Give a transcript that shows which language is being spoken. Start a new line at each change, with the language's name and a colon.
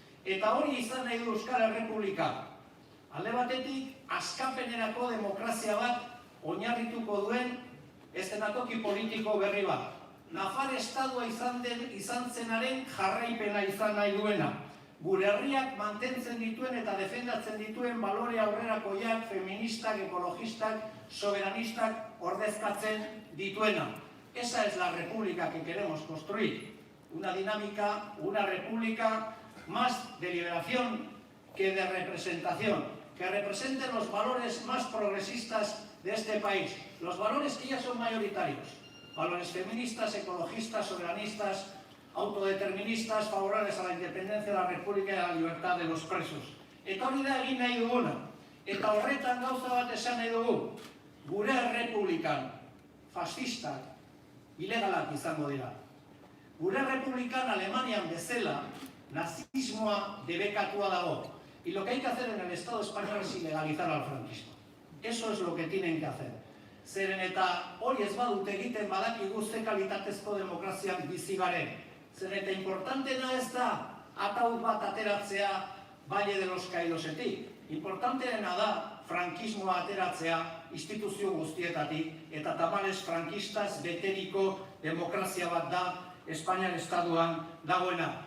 Basque: Eta hori izan nahi du Euskal Errepublika. Alde batetik, askapenerako demokrazia bat oinarrituko duen eszenatoki politiko berri bat. Nafar estadua izan zenaren jarraipena izan nahi duena. Gure herriak mantentzen dituen eta defendatzen dituen balore aurrerakoiak, feministak, ekologistak, soberanistak ordezkatzen dituena.
Spanish: Esa es la república que queremos construir. Una dinámica, una república más de liberación que de representación, que representen los valores más progresistas de este país, los valores que ya son mayoritarios. Valores feministas, ecologistas, soberanistas, autodeterministas, favorables a la independencia de la República y a la libertad de los presos.
Basque: Eta hori da egin nahi duguna. Eta horretan gauza bat esan nahi dugu. Gure errepublikan fascistak ilegalak izango dira. Gure errepublikan Alemanian bezala nazismoa debekatua dago.
Spanish: Y lo que hay que hacer en el Estado español es ilegalizar al franquismo. Eso es lo que tienen que hacer.
Basque: Zeren eta hori ez badute egiten badakigu ze kalitatezko demokraziak bizi garen. Zer eta importantena ez da ataud bat ateratzea Valle de los Caidosetik. Importanteena da frankismoa ateratzea instituzio guztietatik eta tamalez frankistaz beteriko demokrazia bat da Espainiar Estatuan dagoena.